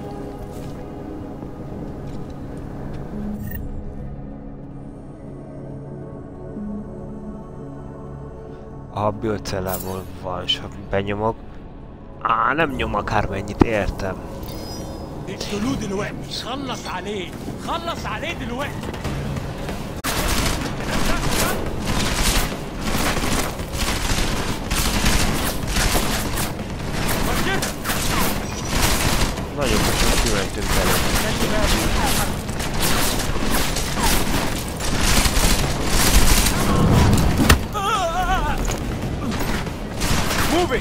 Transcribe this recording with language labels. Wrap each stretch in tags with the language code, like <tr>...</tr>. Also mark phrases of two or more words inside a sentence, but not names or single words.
<hu>A biocellából van, és ha benyomok... nem nyom akármennyit, értem.</hu> <ar>اقتلوه دلوقتي، خلص عليه، خلص عليه دلوقتي.</ar> <hu>Nagyon köszönöm, kimentünk</hu> <en>Moving!</en>